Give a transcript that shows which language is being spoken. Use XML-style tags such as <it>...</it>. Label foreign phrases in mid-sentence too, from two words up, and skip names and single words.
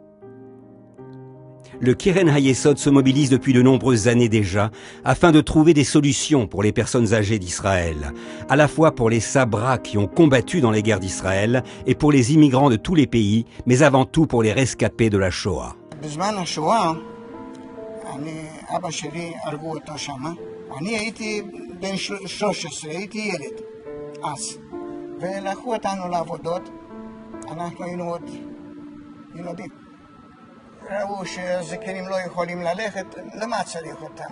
<fr>Le Keren HaYesod se mobilise depuis de nombreuses années déjà afin de trouver des solutions pour les personnes âgées d'Israël, à la fois pour les Sabra qui ont combattu dans les guerres d'Israël et pour les immigrants de tous les pays, mais avant tout pour les rescapés de la Shoah.</fr> <he>בזמן השואה, אבא שלי הרגו אותו שמה. אני הייתי בן 13, הייתי ילד אז. ולקחו אותנו לעבודות, אנחנו היינו עוד ילדים. ראו שהזקנים לא יכולים ללכת, למה צריך אותם?</he>